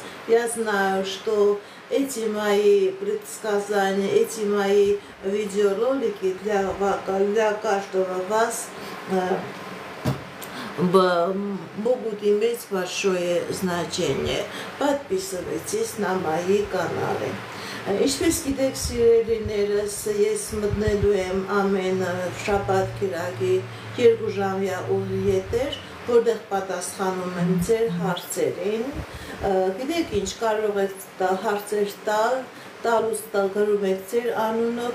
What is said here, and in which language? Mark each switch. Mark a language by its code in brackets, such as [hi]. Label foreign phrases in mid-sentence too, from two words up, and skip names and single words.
[ru] Я знаю, что эти мои предсказания, эти мои видеоролики для каждого вас могут иметь большое значение. Подписывайтесь на мои каналы. [hy] Ինչպես գիտեք սիրելիներս, ես մտնելու եմ ամեն շաբաթ կիրակի 2 ժամյա ուղիեթեր, որտեղ պատասխանում եմ ձեր հարցերին։ Գիտեք ինչ, կարող եք հարցեր տալուց գրում եք ձեր անունը,